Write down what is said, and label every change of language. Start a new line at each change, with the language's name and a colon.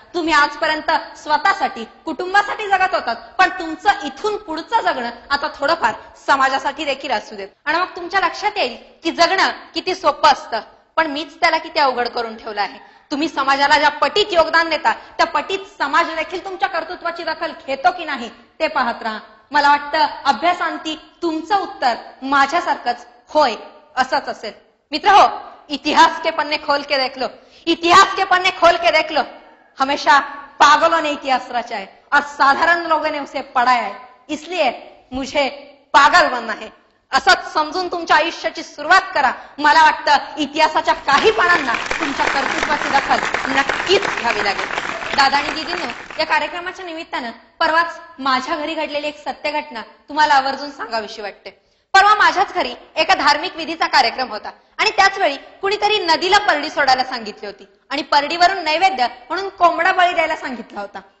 Marathi: तुम्ही आजपर्यंत स्वतःसाठी, कुटुंबासाठी जगत होतात, पण तुमचं इथून पुढचं जगणं आता थोडंफार समाजासाठी देखील असू देत आणि मग तुमच्या लक्षात येईल की जगणं किती सोपं असतं, पण मीच त्याला किती अवघड करून ठेवलं आहे. तुम्ही समाजाला ज्या पटीत योगदान देता त्या पटीत समाज देखील तुमच्या कर्तृत्वाची दखल घेतो की नाही ते पाहत राहा. मला वाटतं अभ्यासांती तुमचं उत्तर माझ्यासारखंच होय असंच असेल. मित्र हो,
Hindi: इतिहास के पन्ने खोल के देख लो, इतिहास के पन्ने खोल के देख लो. हमेशा पागलों ने इतिहास रचा है और साधारण लोगों ने उसे पढ़ाया है, इसलिए मुझे पागल बनना है
Marathi: असंच समजून तुमच्या आयुष्याची सुरुवात करा. मला वाटतं इतिहासाच्या काही पानांना तुमच्या कर्तृत्वाची दखल नक्कीच घ्यावी लागेल. दादा आणि दीदींनो, या कार्यक्रमाच्या निमित्तानं परवाच माझ्या घरी घडलेली एक सत्य घटना तुम्हाला आवर्जून सांगावीशी वाटते. परवा माझ्याच घरी एका धार्मिक विधीचा कार्यक्रम होता आणि त्याच वेळी कुणीतरी नदीला परडी सोडायला सांगितली होती आणि परडीवरून नैवेद्य म्हणून कोंबडा बळी द्यायला सांगितला होता.